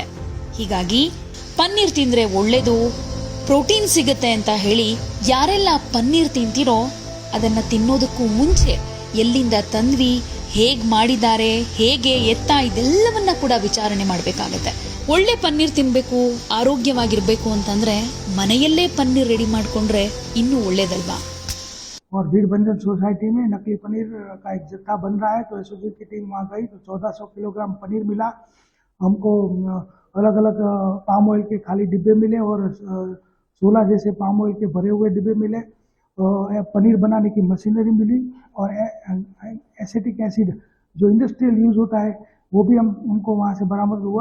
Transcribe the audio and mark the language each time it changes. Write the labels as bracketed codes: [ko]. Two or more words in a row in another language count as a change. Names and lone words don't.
[kn] ಹೀಗಾಗಿ ಪನ್ನೀರ್ ತಿಂದ್ರೆ ಒಳ್ಳೇದು, ಪ್ರೋಟೀನ್ ಸಿಗುತ್ತೆ ಅಂತ ಹೇಳಿ ಯಾರೆಲ್ಲ ಪನ್ನೀರ್ ತಿಂತೀರೋ ಅದನ್ನ ತಿನ್ನೋದಕ್ಕೂ ಮುಂಚೆ ಎಲ್ಲಿಂದ ತಂದ್ವಿ, ಹೇಗ್ ಮಾಡಿದ್ದಾರೆ, ಹೇಗೆ ಎತ್ತ, ಇದೆಲ್ಲವನ್ನ ಕೂಡ ವಿಚಾರಣೆ ಮಾಡಬೇಕಾಗತ್ತೆ. ಒಳ್ಳೆ ಪನ್ನೀರ್ ತಿನ್ಬೇಕು, ಆರೋಗ್ಯವಾಗಿರ್ಬೇಕು ಅಂತಂದ್ರೆ ಮನೆಯಲ್ಲೇ ಪನ್ನೀರ್ ರೆಡಿ ಮಾಡ್ಕೊಂಡ್ರೆ ಇನ್ನೂ ಒಳ್ಳೇದಲ್ವಾ? [hi] और बीड़ बंजन सोसाइटी में नकली पनीर का एक जत्था बन रहा है, तो एसओजी की टीम वहाँ गई तो 1400 किलोग्राम पनीर मिला। हमको अलग अलग [en] palm oil [hi] के खाली डिब्बे मिले और 16 जैसे [en] palm oil [hi] के भरे हुए डिब्बे मिले। पनीर बनाने की मशीनरी मिली और [en] acetic acid [hi] जो [en] industrial use [hi] होता है वो भी हमको वहाँ से बरामद हुआ।